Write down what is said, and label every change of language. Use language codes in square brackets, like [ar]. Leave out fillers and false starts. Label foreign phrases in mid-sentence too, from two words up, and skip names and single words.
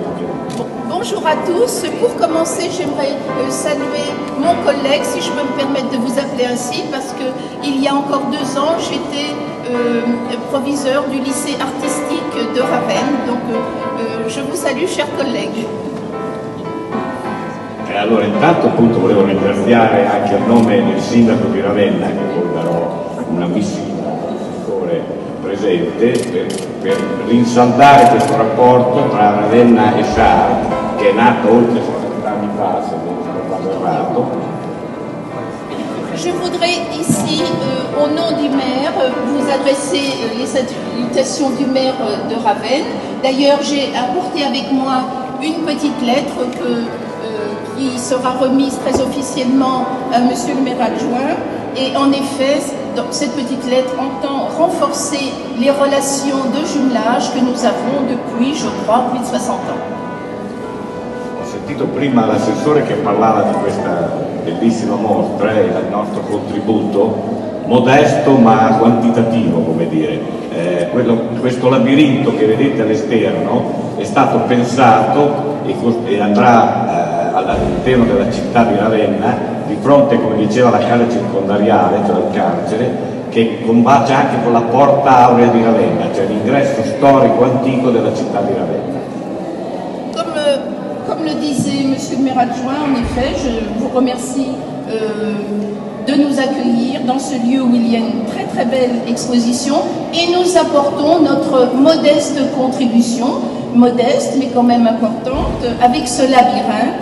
[fr] Bonjour à tous. Pour commencer, j'aimerais saluer mon collègue, si je peux me permettre de vous appeler ainsi, parce qu'il y a encore 2 ans, j'étais proviseur du lycée artistique de Ravenne. Donc je vous salue, chers collègues. [it] Allora, intanto appunto volevo ringraziare anche a nome del sindaco di Ravenna, che poi darò una missiva al settore presente, per rinsaldare questo rapporto tra Ravenna e Chartres, che è nato oltre 60 anni fa, se non vado errato. [fr] Je voudrais ici, au nom du maire, vous adresser les salutations du maire de Ravenne. D'ailleurs, j'ai apporté avec moi une petite lettre qui sera remise très officiellement à Monsieur le maire adjoint. Et en effet, cette petite lettre entend renforcer les relations de jumelage que nous avons depuis, je crois, plus de 60 ans. [it] sentito prima l'assessore che parlava di questa bellissima mostra e del nostro contributo, modesto ma quantitativo, come dire. Questo labirinto che vedete all'esterno è stato pensato e andrà all'interno della città di Ravenna, di fronte, come diceva, alla casa circondariale, cioè al carcere, che combacia anche con la porta aurea di Ravenna, cioè l'ingresso storico antico della città di Ravenna. [fr] Comme le disait M. le maire adjoint, en effet, je vous remercie de nous accueillir dans ce lieu où il y a une très très belle exposition et nous apportons notre modeste contribution, modeste mais quand même importante, avec ce labyrinthe.